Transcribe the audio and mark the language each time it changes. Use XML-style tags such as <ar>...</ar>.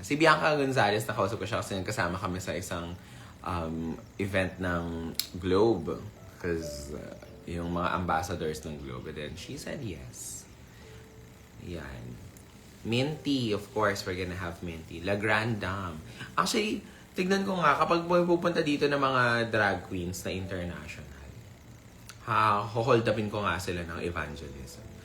<tl>Si Bianca Gonzalez, nakausap ko siya kasi kasama kami sa isang event ng Globe. Because yung mga ambassadors ng Globe.</tl> <en>And then she said yes. Yan. Minty, of course, we're gonna have Minty. La Grande Dame.</en> <tl>Actually, tignan ko nga, kapag pupunta dito ng mga drag queens na international, hold upin ko nga sila ng evangelism.</tl>